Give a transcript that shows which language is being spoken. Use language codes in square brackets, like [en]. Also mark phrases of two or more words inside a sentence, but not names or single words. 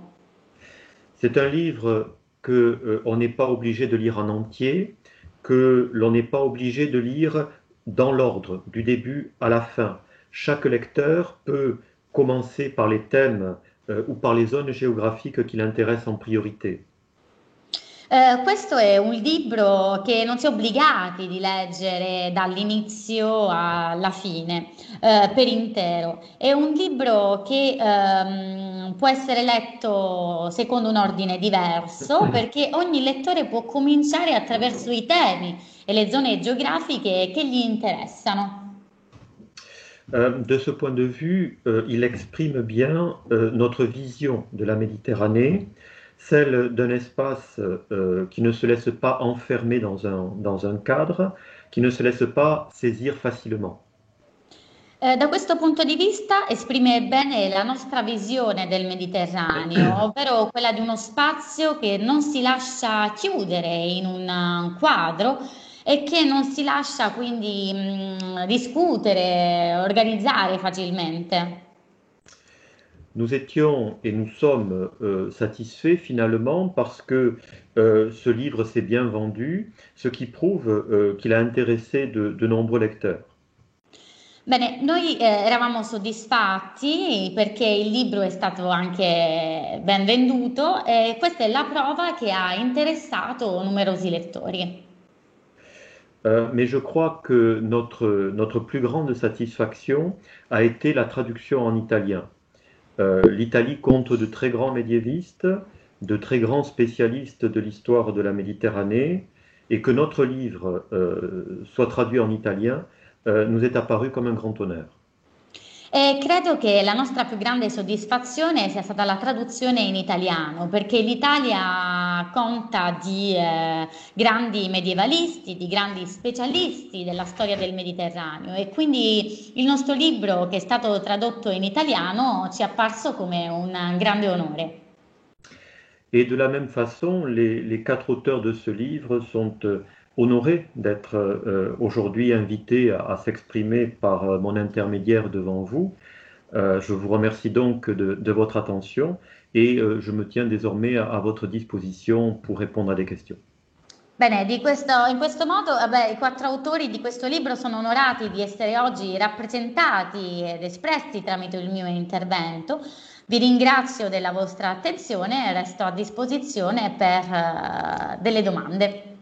[fr] C'est un livre que on n'est pas obligé de lire en entier, que l'on n'est pas obligé de lire dans l'ordre, du début à la fin. Chaque lecteur peut commencer par les thèmes ou par les zones géographiques qui l'intéressent en priorité. [it] Questo è un libro che non si è obbligati di leggere dall'inizio alla fine, per intero. È un libro che può essere letto secondo un ordine diverso, perché ogni lettore può cominciare attraverso i temi e le zone geografiche che gli interessano. [fr] De ce point de vue, il exprime bien notre vision de la Méditerranée, celle d'un espace qui ne se laisse pas enfermer dans un cadre, qui ne se laisse pas saisir facilement. [it] Da questo punto di vista esprime bene la nostra visione del Mediterraneo, ovvero quella di uno spazio che non si lascia chiudere in un quadro e che non si lascia quindi discutere, organizzare facilmente. [fr] Nous étions et nous sommes satisfaits finalement parce que ce livre s'est bien vendu, ce qui prouve qu'il a intéressé de nombreux lecteurs. [it] Bene, noi eravamo soddisfatti perché il libro è stato anche ben venduto e questa è la prova che ha interessato numerosi lettori. [fr] Mais je crois que notre plus grande satisfaction a été la traduction en italien. L'Italie compte de très grands médiévistes, de très grands spécialistes de l'histoire de la Méditerranée, et que notre livre soit traduit en italien nous est apparu comme un grand honneur. [it] E credo che la nostra più grande soddisfazione sia stata la traduzione in italiano, perché l'Italia conta di grandi medievalisti, di grandi specialisti della storia del Mediterraneo e quindi il nostro libro che è stato tradotto in italiano ci è apparso come un grande onore. [fr] Et de la même façon, les quatre auteurs de ce livre sont honorés d'être aujourd'hui invités à s'exprimer par mon intermédiaire devant vous. Je vous remercie donc de votre attention et je me tiens désormais à votre disposition pour répondre à des questions. [it] Bene, in questo modo, vabbè, i quattro autori di questo libro sono onorati di essere oggi rappresentati ed espressi tramite il mio intervento. Vi ringrazio della vostra attenzione e resto a disposizione per delle domande.